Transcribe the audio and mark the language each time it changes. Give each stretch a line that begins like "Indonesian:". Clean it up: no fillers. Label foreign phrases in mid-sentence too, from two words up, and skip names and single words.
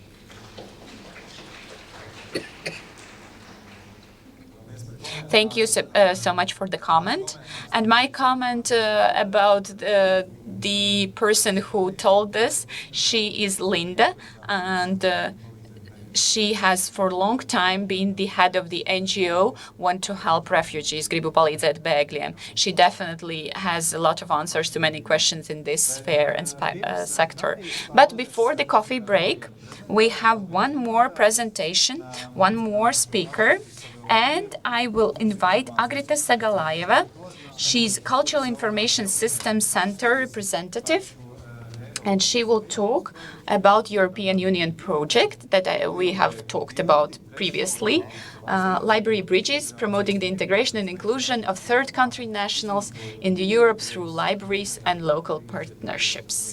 English: Thank you so much for the comment. And my comment about the person who told this, she is Linda, and she has for a long time been the head of the NGO Want to Help Refugees,
Latvian: Gribu palīdzēt bēgļiem.
English: She definitely has a lot of answers to many questions in this sphere and sector. But before the coffee break, we have one more presentation, one more speaker. And I will invite Agrita Sagalaeva. She's Cultural Information Systems Center representative, and she will talk about European Union project that we have talked about previously, Library Bridges, promoting the integration and inclusion of third country nationals in Europe through libraries and local partnerships.